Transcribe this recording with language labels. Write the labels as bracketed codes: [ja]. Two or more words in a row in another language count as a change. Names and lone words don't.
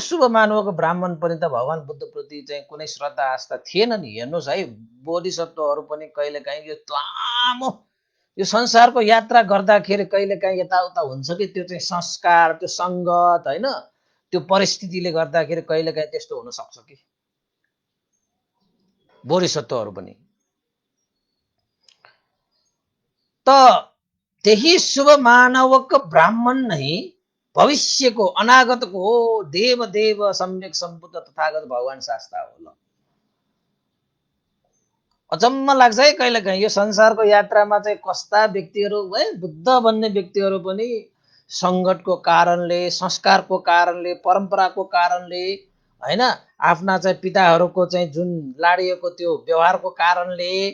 [ne] शुभ मानवको ब्राह्मण पनि त भगवान बुद्ध प्रति चाहिँ कुनै श्रद्धा आस्था थिएन नि हेर्नुस् है बोधिसत्वहरु पनि कहिलेकाहीँ यो लामो यो संसारको यात्रा गर्दाखेरि कहिलेकाहीँ यताउता हुन्छ कि त्यो चाहिँ संस्कार त्यो संगत हैन त्यो परिस्थितिले गर्दाखेरि कहिलेकाहीँ त्यस्तो हुन सक्छ कि बोधिसत्वहरु पनि त त्यही शुभ मानवको ब्राह्मण नै भविष्यको अनागतको हो देव देव सम्यक सम्बुद्ध तथागत भगवान शास्ता हो ल अचम्म लाग्छ है कहिलेकाहीँ यो संसारको यात्रामा चाहिँ कस्ता व्यक्तिहरु है बुद्ध भन्ने व्यक्तिहरु पनि संगतको कारणले संस्कारको कारणले परम्पराको कारणले हैन आफ्ना चाहिँ पिताहरुको चाहिँ जुन लाडिएको त्यो व्यवहारको कारणले